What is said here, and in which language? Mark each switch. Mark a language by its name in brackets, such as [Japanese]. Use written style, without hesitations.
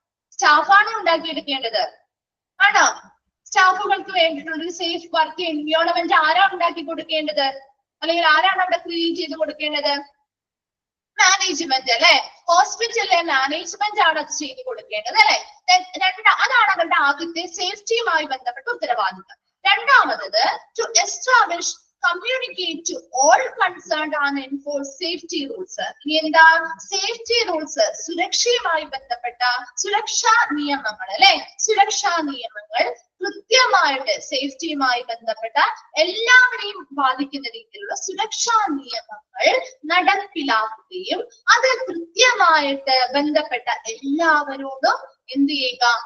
[Malayalam] സ്റ്റാഫാണ് ഉണ്ടാക്കിയെടുക്കേണ്ടത്. ആണോ? സ്റ്റാഫുകൾക്ക് വേണ്ടിയിട്ടുള്ള ഒരു സേഫ് വർക്ക് എൻവയോൺമെന്റ് ആരാണ് ഉണ്ടാക്കി കൊടുക്കേണ്ടത്? അല്ലെങ്കിൽ ആരാണ് അവിടെ ക്രിയേറ്റ് ചെയ്ത് കൊടുക്കേണ്ടത്? മാനേജ്മെന്റ് അല്ലെ. ഹോസ്പിറ്റലിലെ മാനേജ്മെന്റ് ആണ് അത് ചെയ്ത് കൊടുക്കേണ്ടത് അല്ലെ. അതാണ് അവരുടെ ആദ്യത്തെ സേഫ്റ്റിയുമായി ബന്ധപ്പെട്ട ഉത്തരവാദിത്തം. രണ്ടാമത് [English] To establish communicate to all concerned and enforce safety rules. [Malayalam] ഇനി എന്താ? സേഫ്റ്റി റൂൾസ്, സുരക്ഷയുമായി ബന്ധപ്പെട്ട സുരക്ഷാ നിയമങ്ങൾ അല്ലെ. സുരക്ഷാ നിയമങ്ങൾ കൃത്യമായിട്ട് സേഫ്റ്റിയുമായി ബന്ധപ്പെട്ട എല്ലാവരെയും ബാധിക്കുന്ന രീതിയിലുള്ള സുരക്ഷാ നിയമങ്ങൾ നടപ്പിലാക്കുകയും അത് കൃത്യമായിട്ട് ബന്ധപ്പെട്ട എല്ലാവരോടും എന്ത് ചെയ്യുക?